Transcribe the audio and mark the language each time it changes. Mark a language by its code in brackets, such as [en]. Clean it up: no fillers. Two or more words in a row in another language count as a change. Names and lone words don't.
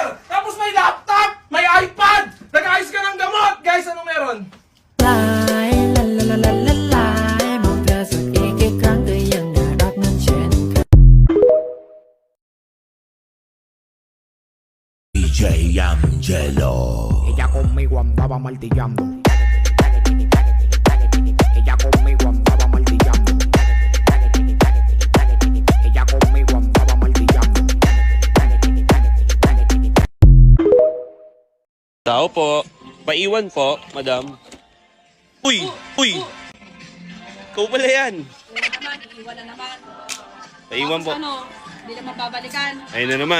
[tl] Tapos may laptop! May iPad! Nag-ayos ka ng gamot! Guys, ano meron? DJ Angelo. [es] Ella conmigo andaba martillando. Ella conmigo andaba martillando. Ella conmigo andaba martillando. [tl] Tao po. Paiwan po, madam. Uy! Uy! Ikaw pala yan. Iiwan na naman. Paiwan po. Ano? Hindi naman babalikan. Ayun na naman.